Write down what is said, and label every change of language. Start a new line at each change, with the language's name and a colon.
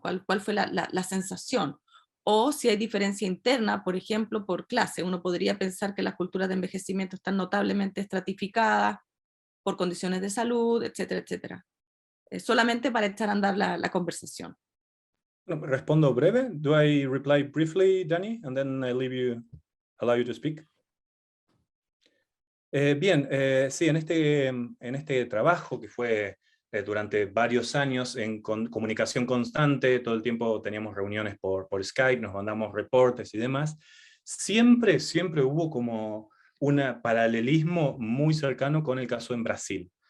Spanish: ¿Cuál fue la sensación? O si hay diferencia interna, por ejemplo, por clase. Uno podría pensar que las culturas de envejecimiento están notablemente estratificadas por condiciones de salud, etcétera, etcétera. Solamente para echar a andar la conversación. Respondo breve.
English: Do I reply briefly, Danny, and then I allow you to speak?
Spanish: Bien, sí, en este trabajo que fue durante varios años en comunicación constante, todo el tiempo teníamos reuniones por Skype, nos mandamos reportes y demás, siempre hubo como un paralelismo muy cercano con el caso en Brasil.